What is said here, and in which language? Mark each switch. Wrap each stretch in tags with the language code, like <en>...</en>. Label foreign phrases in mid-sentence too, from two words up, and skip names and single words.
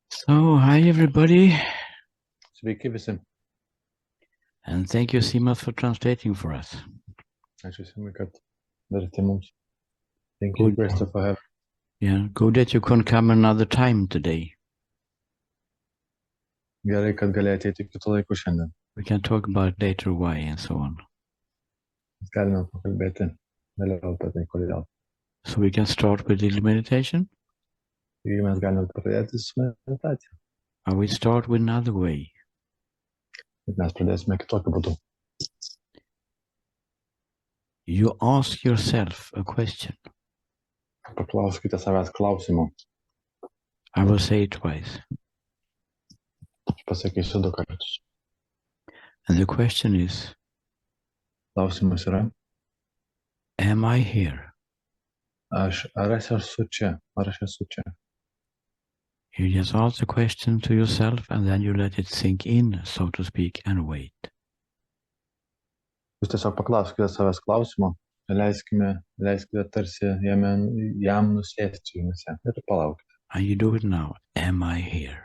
<en>So, hi everybody,</en> <lt>Sveiki visi.</lt> <en>and thank you, Simas, for translating for us.</en> <lt>Ačiū Simai, kad verti mums.</lt> <en>Thank you, Good. Krista, for having. Yeah, good that you can come another time today.</en> <lt>Gerai, kad galėjai ateiti kitų laikų šiandien.</lt> <en>We can talk about later why and so on.</en> <lt>Mes galime pakalbėti vėliau apie tai, kodėl.</lt> <en>So we can start with the meditation.</en> <lt>Ir mes galime pradėti su meditacija.</lt> <en>Or we start with another way.</en> <lt>Bet mes pradėsime kitokiu būdu.</lt> <en>You ask yourself a question.</en> <lt>Paklauskite savęs klausimų.</lt> <en>I will say it twice.</en> <lt>Aš pasakysiu 2 kartus.</lt> <en>And the question is,</en> <lt>Klausimas yra,</lt> <en>am I here?</en> <lt>ar aš esu čia? Ar aš esu čia?</lt> <en>You just ask the question to yourself and then you let it sink in, so to speak, and wait.</en> <lt>Jūs tiesiog paklauskite savęs klausimo, leiskite tarsi jam nusėsti jumyse ir palaukite.</lt> <en>And you do it now. Am I here?</en>